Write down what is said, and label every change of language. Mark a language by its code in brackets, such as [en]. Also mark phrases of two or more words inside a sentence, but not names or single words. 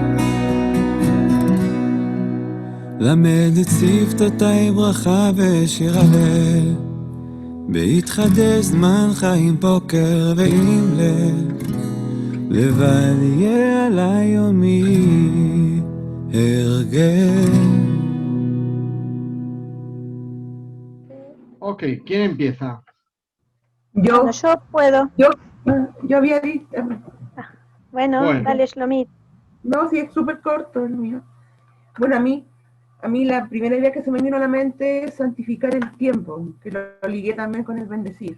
[he] למד את שפתותיי ברכה ושיר הלל, בהתחדש זמן חיים בוקר ועם לב, לבל יהיה עלי יומי הרגל. [es] Ok, ¿quién empieza? Yo, Bueno, yo puedo. yo había dicho, Bueno, Bueno. dale, Shlomit. no, sí, es súper corto el mío. Bueno, a mí la primera idea que se me vino a la mente es santificar el tiempo, que lo ligué también con el bendecir.